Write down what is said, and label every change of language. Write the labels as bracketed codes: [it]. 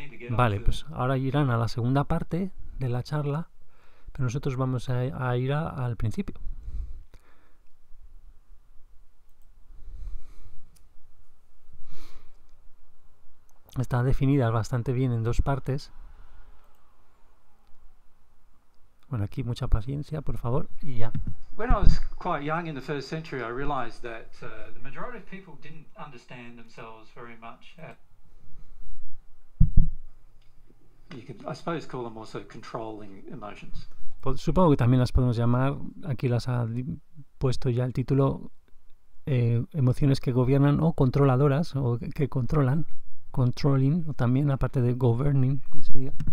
[es] Vale, pues ahora irán a la segunda parte de la charla, pero nosotros vamos a ir al principio. Está definida bastante bien en dos partes. Bueno, aquí mucha paciencia, por favor, y ya. [en] When I was quite young in the first century, I realized that the majority of people didn't understand themselves very much. You could, I suppose, call them also controlling emotions. [es] Supongo que también las podemos llamar, aquí las ha puesto ya el título, emociones que gobiernan o controladoras, o que controlan. Controlling, o también aparte de governing, como se diga.